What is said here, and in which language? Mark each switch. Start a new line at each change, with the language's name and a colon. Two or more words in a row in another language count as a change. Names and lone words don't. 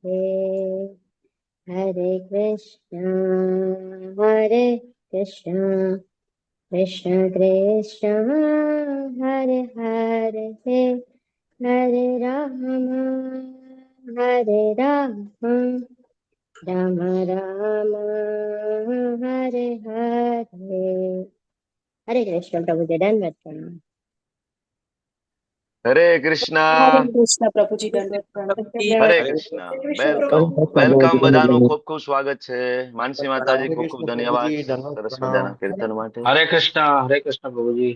Sanskrit: हरे कृष्ण कृष्ण कृष्ण हरे हरे, हरे राम राम राम हरे हरे.
Gujarati: Hare Krishna પ્રભુજી, દંડવત પ્રણામ. હરે કૃષ્ણ. હરે કૃષ્ણ પ્રભુજી, દંડવત પ્રણામ. હરે કૃષ્ણ.
English: welcome welcome,
Gujarati: બધાનું ખૂબ ખૂબ સ્વાગત છે. માનસી માતાજી ખૂબ ખૂબ ધન્યવાદ સરસ મજાના કીર્તન માટે. હરે કૃષ્ણ પ્રભુજી.